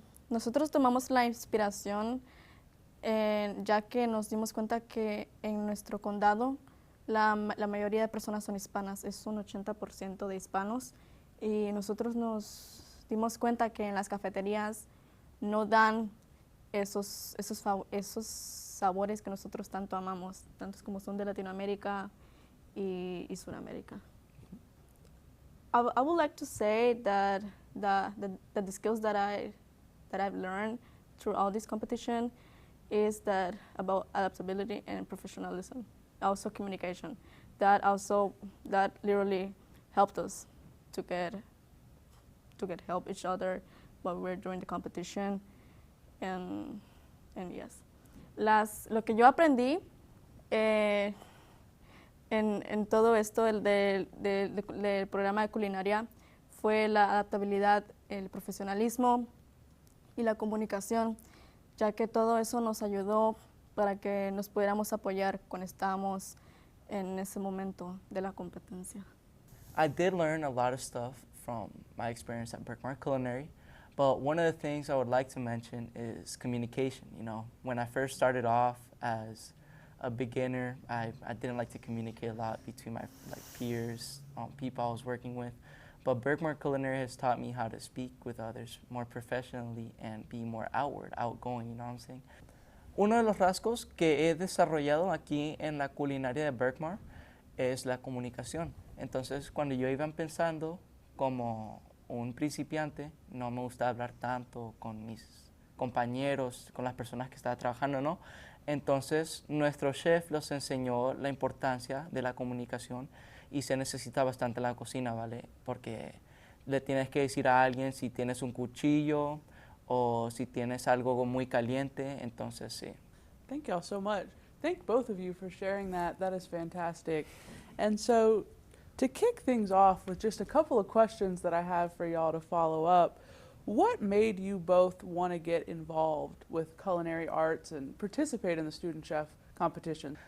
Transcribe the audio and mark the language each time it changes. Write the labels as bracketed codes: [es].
[es] Nosotros tomamos la inspiración ya que nos dimos cuenta que en nuestro condado la mayoría de personas son hispanas, es un 80% de hispanos, y nosotros nos dimos cuenta que en las cafeterías no dan esos sabores que nosotros tanto amamos, tantos como son de Latinoamérica y Sudamérica. [en] I would like to say that the skills that I've learned through all this competition is that about adaptability and professionalism, also communication. That literally helped us to get help each other while we're doing the competition, and yes. [es] Lo que yo aprendí en todo esto del programa de culinaria fue la adaptabilidad, el profesionalismo y la comunicación, ya que todo eso nos ayudó para que nos pudiéramos apoyar cuando estábamos en ese momento de la competencia. [en] I did learn a lot of stuff from my experience at Berkmar Culinary, but one of the things I would like to mention is communication. You know, when I first started off as a beginner, I didn't like to communicate a lot between my peers, people I was working with. But Berkmar Culinary has taught me how to speak with others more professionally and be more outgoing, you know what I'm saying? [es] Uno de los rasgos que he desarrollado aquí en la culinaria de Berkmar es la comunicación. Entonces, cuando yo iba empezando como un principiante, no me gustaba hablar tanto con mis compañeros, con las personas que estaba trabajando, ¿no? Entonces, nuestro chef nos enseñó la importancia de la comunicación y se necesita bastante en la cocina, ¿vale? Porque le tienes que decir a alguien si tienes un cuchillo o si tienes algo muy caliente, entonces sí. [en] Thank y'all so much. Thank both of you for sharing that. That is fantastic. And so, to kick things off with just a couple of questions that I have for y'all to follow up, what made you both want to get involved with culinary arts and participate in the student chef competition?